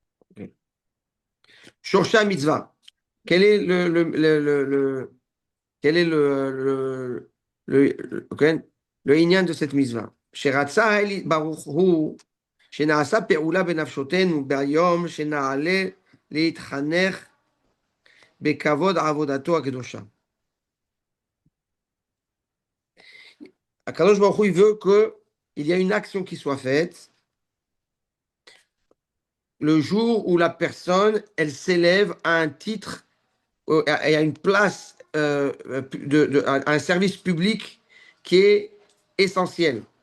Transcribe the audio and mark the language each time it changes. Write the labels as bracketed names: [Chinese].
[Hebrew] Ok. Shorsha Mitzvah. [French] Quel est quel est ok, le inyan de cette mitzvah? [Hebrew] שרצה אל ברוך הוא שנעשה פעולה בנפשותנו ביום שנעלה להתחנך בכבוד עבודתו הקדושה. הקדוש ברוך הוא [French] il veut qu'il y a une action qui soit faite le jour où la personne elle s'élève à un titre et à une place à un service public qui est essentiel.